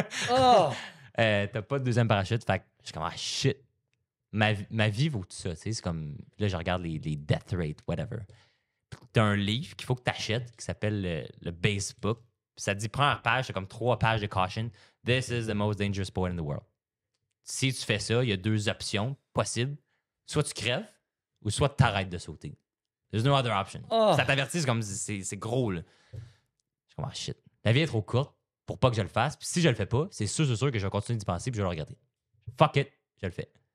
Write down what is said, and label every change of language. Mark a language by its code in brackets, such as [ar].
[fr] Oh! T'as pas de deuxième parachute. Fait que je suis comme, ah shit. Ma vie vaut tout ça. Tu sais, c'est comme, là, je regarde les death rate, whatever. T'as un livre qu'il faut que t'achètes qui s'appelle le Base Book. Puis ça te dit, première page, c'est comme 3 pages de caution. [en] This is the most dangerous sport in the world. [fr] Si tu fais ça, il y a 2 options possibles. Soit tu crèves ou soit tu t'arrêtes de sauter. [en] There's no other option. Oh. [fr] Ça t'avertit, c'est comme, c'est gros, là. Je suis comme, ah shit. La vie est trop courte pour pas que je le fasse. Puis si je le fais pas, c'est sûr que je vais continuer d'y penser puis je vais le regarder. Fuck it, je le fais.